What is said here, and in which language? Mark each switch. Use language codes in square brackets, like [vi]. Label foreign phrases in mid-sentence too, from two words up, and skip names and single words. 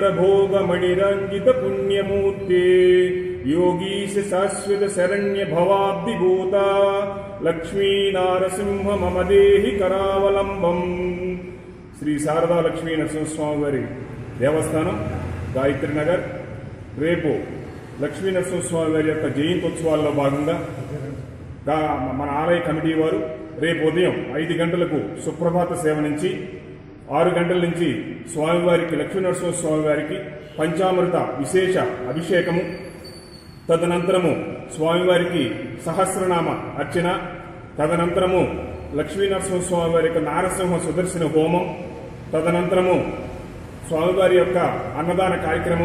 [sa] भोग मणिरंजित पुण्यमूर्ते योगीश शाश्वत शरण्य भवाब्धिभूता लक्ष्मी नारसिंह मम देहि करावलंबम. [te] శ్రీ శారదా లక్ష్మీ నరసింహస్వామి వారి దేవస్థానం గాయత్రి నగర్ రేపు లక్ష్మీ నరసింహస్వామి వారి యొక్క జయంతోత్సవాల్లో భాగంగా మన ఆలయ కమిటీ వారు రేపు ఉదయం 5 గంటలకు సుప్రభాత సేవ నుంచి 6 గంటల నుంచి స్వామివారికి లక్ష్మీ నరసింహస్వామి వారికి పంచామృత విశేష అభిషేకము, తదనంతరము స్వామివారికి సహస్రనామ అర్చన, తదనంతరము లక్ష్మీ నరసింహస్వామి వారి యొక్క నారసింహ సుదర్శన హోమం, తదనంతరము స్వామివారి యొక్క అన్నదాన కార్యక్రమం.